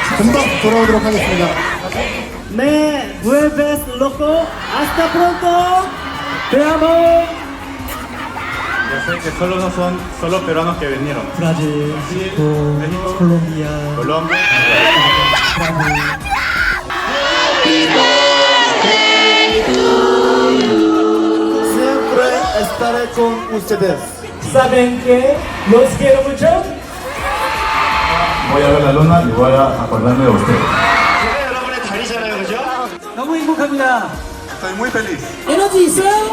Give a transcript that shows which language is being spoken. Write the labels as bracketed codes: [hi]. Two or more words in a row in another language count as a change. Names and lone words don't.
[ko] 금방 돌아오도록 하겠습니다. 네, [es] vuelves loco. Hasta pronto. Te amo. Ya sé que solo no son solo peruanos que vinieron. Brasil, México, Colombia. Colombia. Siempre estaré con ustedes. ¿Saben qué? Los quiero mucho. Voy a ver la luna y voy a acordarme de usted. [ko] 너무 행복합니다. [es] Estoy muy feliz. [ko] 에너지 있어요?